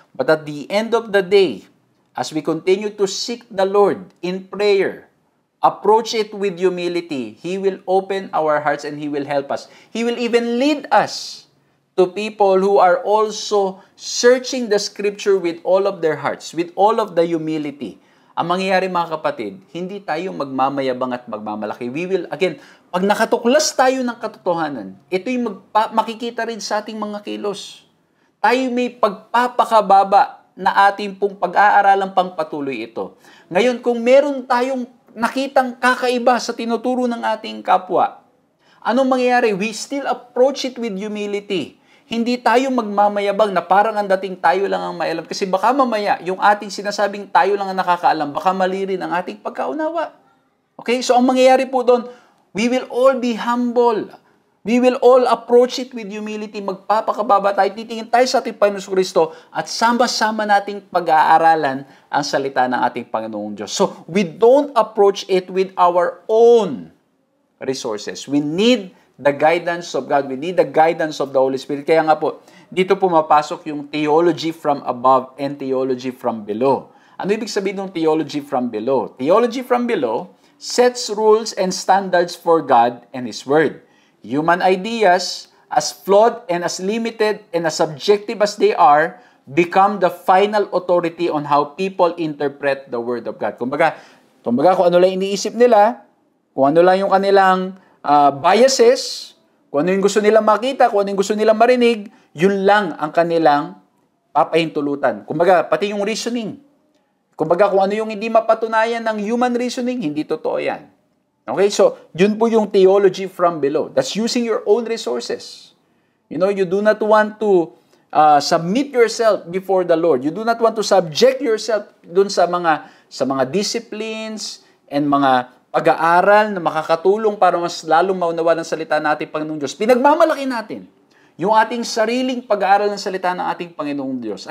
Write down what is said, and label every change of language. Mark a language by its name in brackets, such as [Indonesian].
[English] But at the end of the day, as we continue to seek the Lord in prayer, approach it with humility, He will open our hearts and He will help us. He will even lead us to people who are also searching the Scripture with all of their hearts, with all of the humility. [Filipino] Ang mangyayari mga kapatid, hindi tayo magmamayabang at magmamalaki. [English] We will, again, [Filipino] pag nakatuklas tayo ng katotohanan, ito'y makikita rin sa ating mga kilos. Tayo may pagpapakababa na ating pong pag-aaralan pang patuloy ito. Ngayon, kung meron tayong nakitang kakaiba sa tinuturo ng ating kapwa, anong mangyayari? [English] We still approach it with humility. [Filipino] Hindi tayo magmamayabang na parang ang dating tayo lang ang maialam. Kasi baka mamaya, yung ating sinasabing tayo lang ang nakakaalam, baka mali rin ang ating pagkaunawa. [English] Okay? So, [Filipino] ang mangyayari po doon, [English] we will all be humble. We will all approach it with humility. [Filipino] Magpapakababa tayo, titingin tayo sa ating Panginoon Kristo at sama-sama nating pag-aaralan ang salita ng ating Panginoong Diyos. [English] So, we don't approach it with our own resources. We need the guidance of God. We need the guidance of the Holy Spirit. [Filipino] Kaya nga po, dito pumapasok yung [English] theology from above and theology from below. [Filipino] Ano ibig sabihin ng [English] theology from below? Theology from below sets rules and standards for God and His Word. Human ideas, as flawed and as limited and as subjective as they are, become the final authority on how people interpret the Word of God. [Filipino] Kumbaga kung ano lang iniisip nila, kung ano lang yung kanilang biases, kung ano yung gusto nilang makita, kung ano yung gusto nilang marinig, yun lang ang kanilang papahintulutan. Kumbaga, pati yung reasoning. Kumbaga, kung ano yung hindi mapatunayan ng human reasoning, hindi totoo yan. [English] Okay, so, [Filipino] yun po yung [English] theology from below. That's using your own resources. You do not want to submit yourself before the Lord. You do not want to subject yourself [Filipino] dun sa mga disciplines and mga pag-aaral na makakatulong para mas lalong maunawa ng salita ng ating Panginoong Diyos. Pinagmamalaki natin yung ating sariling pag-aaral ng salita ng ating Panginoong Diyos.